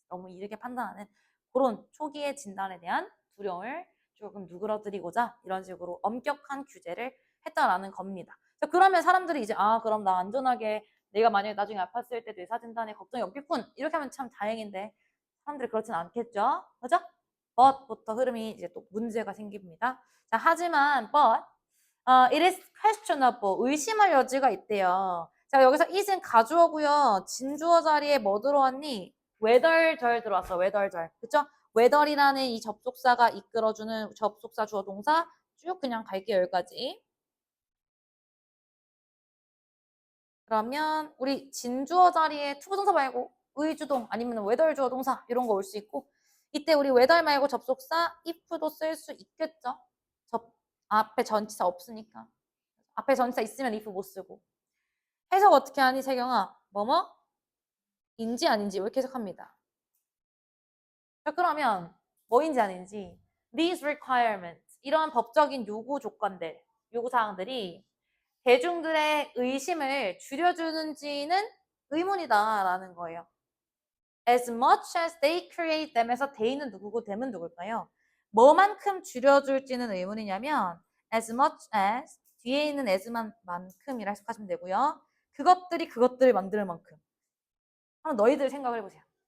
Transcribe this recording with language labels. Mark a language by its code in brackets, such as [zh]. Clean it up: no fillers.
[ko] 너무 이르게 판단하는 그런 초기의 진단에 대한 두려움을 조금 누그러뜨리고자 이런 식으로 엄격한 규제를 했다라는 겁니다. 자, 그러면 사람들이 이제 그럼 나 안전하게 내가 만약에 나중에 아팠을 때 뇌사 진단에 걱정이 없겠군. 이렇게 하면 참 다행인데 사람들이 그렇진 않겠죠. 그죠? but부터 흐름이 이제 또 문제가 생깁니다. 자, 하지만 [en] but it is questionable. [ko] 의심할 여지가 있대요. 자, 여기서 it은 가주어고요. 진주어 자리에 뭐 들어왔니? whether 들어왔어. whether. 그쵸? whether이라는 이 접속사가 이끌어주는 접속사 주어 동사 쭉 그냥 갈게요. 여기까지. 그러면 우리 진주어 자리에 투부동사 말고 의주동 아니면 whether 주어 동사 이런 거 올 수 있고 이때 우리 whether 말고 접속사 if도 쓸 수 있겠죠. 앞에 전치사 없으니까. 앞에 전치사 있으면 if 못 쓰고. 해석 어떻게 하니 세경아? 뭐뭐? 인지 아닌지 이렇게 해석합니다. 자, 그러면 뭐인지 아닌지 [en] these requirements [ko] 이런 법적인 요구 조건들, 요구 사항들이 대중들의 의심을 줄여주는지는 의문이다라는 거예요. [en] As much as they create them [ko] 에서 they는 누구고 them은 누굴까요? 뭐만큼 줄여줄지는 의문이냐면 [en] as much as [ko] 뒤에 있는 as만큼이라 해석하시면 되고요. 그것들이 그것들을 만들 만큼. 한번 너희들 생각을 해보세요.